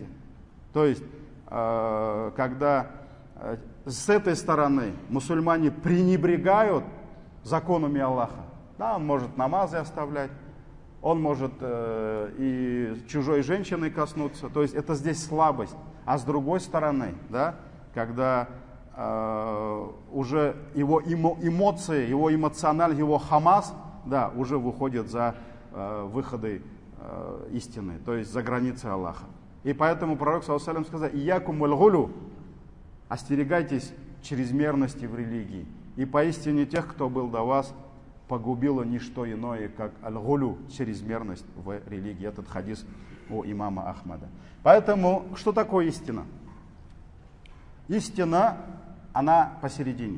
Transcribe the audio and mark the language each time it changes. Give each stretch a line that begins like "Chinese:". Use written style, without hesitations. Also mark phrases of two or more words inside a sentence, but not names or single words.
Russian: То есть, когда с этой стороны мусульмане пренебрегают законами Аллаха, да, он может намазы оставлять, он может и чужой женщиной коснуться, то есть это здесь слабость. А с другой стороны, да, когда уже его эмоции, его эмоциональ, его хамас, да, уже выходят за выходы истины, то есть за границы Аллаха. И поэтому пророк
Arabic: صلى الله عليه وسلم
Russian: сказал:
Arabic: «إياكم والغلو»,
Russian: остерегайтесь чрезмерности в религии. И поистине тех, кто был до вас, погубило не что иное, как аль-гулю, чрезмерность в религии. Этот хадис у имама Ахмада. Поэтому, что такое истина? Истина, она посередине.